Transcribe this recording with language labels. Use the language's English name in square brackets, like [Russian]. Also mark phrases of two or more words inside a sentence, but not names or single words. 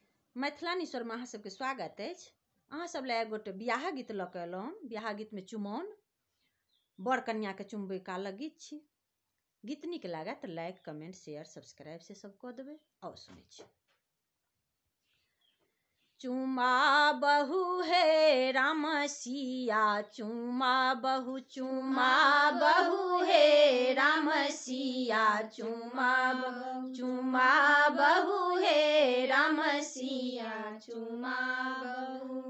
[Maithili] मैथिलानीश्वर में अहाँ सबके स्वागत अछि। अहाँ सब ले एक गोटे बियाह गीत लऽ कऽ एलहुँ। बियाह गीत में चुमाओन बड़ कन्या के चुमबै कालक गीत छी। गीत नीक लागत तऽ [English] like comment share subscribe [Maithili] से सब कऽ देबै। आओर सुनै छी। चुमा बहु हे राम सिया चुमा बहु हे राम सिया चुमा बहु हे राम सिया चुमा बहु।